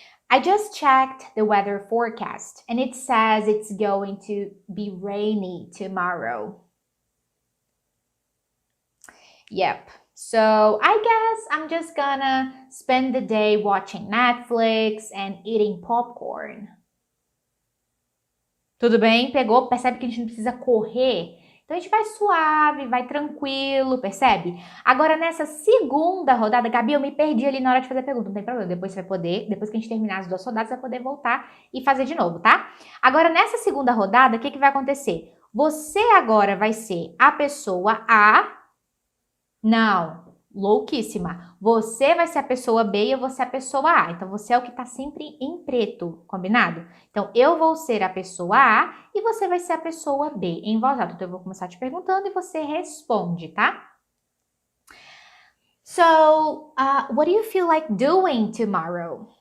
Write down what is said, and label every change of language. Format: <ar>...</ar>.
<en>I just checked the weather forecast and it says it's going to be rainy tomorrow. Yep. So I guess I'm just gonna spend the day watching Netflix and eating popcorn.</en> <pt>Tudo bem? Pegou? Percebe que a gente não precisa correr? Então a gente vai suave, vai tranquilo, percebe? Agora nessa segunda rodada, Gabi, eu me perdi ali na hora de fazer a pergunta, não tem problema, depois você vai poder, depois que a gente terminar as 2 rodadas, você vai poder voltar e fazer de novo, tá? Agora nessa segunda rodada, o que vai acontecer? Você agora vai ser a pessoa A, não, louquíssima. Você vai ser a pessoa B e eu vou ser a pessoa A. Então, você é o que tá sempre em preto, combinado? Então, eu vou ser a pessoa A e você vai ser a pessoa B em voz alta. Então, eu vou começar te perguntando e você responde, tá?</pt> <en>So, what do you feel like doing tomorrow?</en>